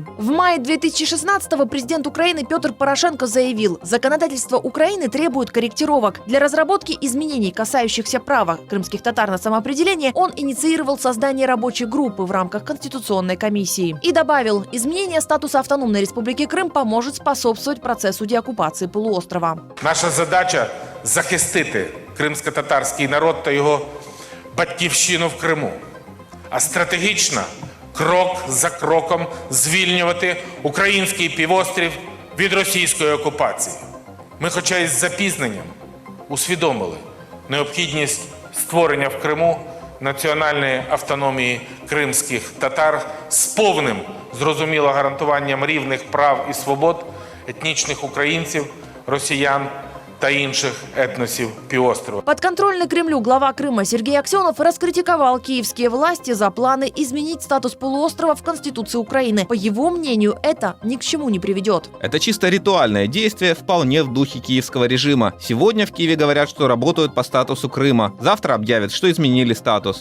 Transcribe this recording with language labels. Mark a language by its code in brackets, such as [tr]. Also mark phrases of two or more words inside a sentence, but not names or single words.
[ru] В мае 2016-го президент Украины Петр Порошенко заявил, законодательство Украины требует корректировок. Для разработки изменений, касающихся права крымских татар на самоопределение, он инициировал создание рабочей группы в рамках Конституционной комиссии. И добавил, изменение статуса Автономной Республики Крым поможет способствовать процессу деоккупации полуострова. [uk] Наша задача – захистити кримсько-татарський народ та його батьківщину в Криму. А стратегічно, крок за кроком звільнювати український півострів від російської окупації. Ми, хоча із запізненням, усвідомили необхідність створення в Криму національної автономії кримських татар з повним, зрозуміло, гарантуванням рівних прав і свобод етнічних українців, росіян та інших этносов півострова. [ru] Подконтрольный Кремлю глава Крыма Сергей Аксенов раскритиковал киевские власти за планы изменить статус полуострова в Конституции Украины. По его мнению, это ни к чему не приведет. Это чисто ритуальное действие, вполне в духе киевского режима. Сегодня в Киеве говорят, что работают по статусу Крыма. Завтра объявят, что изменили статус.